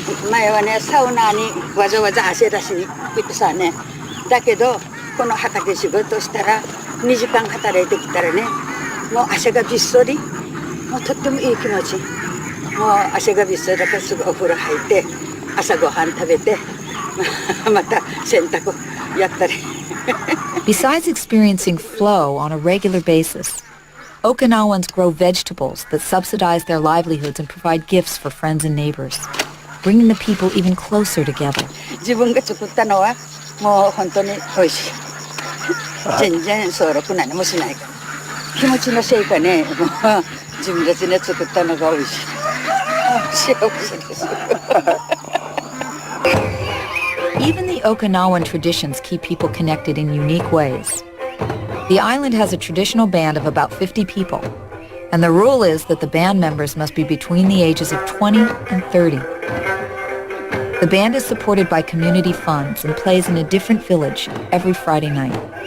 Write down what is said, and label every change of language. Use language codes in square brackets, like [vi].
[ja] 前はねサウナにわざわざ汗出しに行ってさねだけどこの畑仕事したら2時間働いてきたらねもう汗がびっそりもうとってもいい気持ちもう汗がびっそりだからすぐお風呂入って朝ごはん食べてまた洗濯やったり [en] Besides experiencing flow on a regular basis, Okinawans grow vegetables that subsidize their livelihoods and provide gifts for friends and neighbors, bringing the people even closer together. [ja] 自分が作ったのはもう本当に美味しい全然そうろく何もしないから気持ちのせいかねもう自分たちで作ったのが美味しい幸せです [en] Even the Okinawan traditions keep people connected in unique ways. The island has a traditional band of about 50 people, and the rule is that the band members must be between the ages of 20 and 30. The band is supported by community funds and plays in a different village every Friday night.